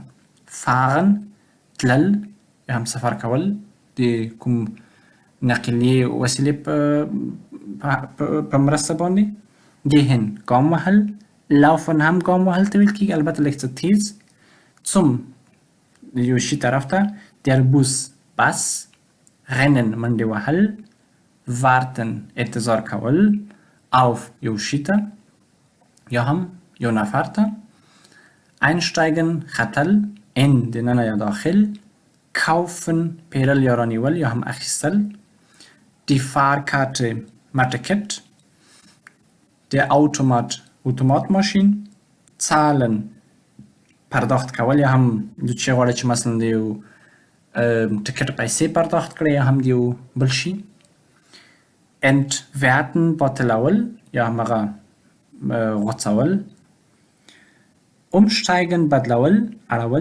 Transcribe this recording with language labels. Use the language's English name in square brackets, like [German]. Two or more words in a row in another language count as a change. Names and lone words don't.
[Pashto] fahren تلل یا هم سفر کول د کوم نقلیې وسیلې په مرسته باندې. gehen ګام وهل. laufen هم ګام وهل ته ویل کېږي، البته لږ څه تیز. zum یو شي طرف ته. [German] der Bus [Pashto] بس. rennen منډې وهل. warten انتظار کول. auf یو شي ته یا هم یو نفر ته. einsteigen ختل. in دننه یا داخل. kaufen پیرل یا رانیول یا هم اخیستل. [German] die Fahrkarte ټکټ. der Automat [Pashto] اتومات zahlen پرداخت کول یا هم د چی غواړئ چې مثلا د یو ټکټ پیسې پرداخت کړئ یا هم د یو بل شي. entwerten باطلول یا هم هغه غوڅول. umsteigen بدلول اړول.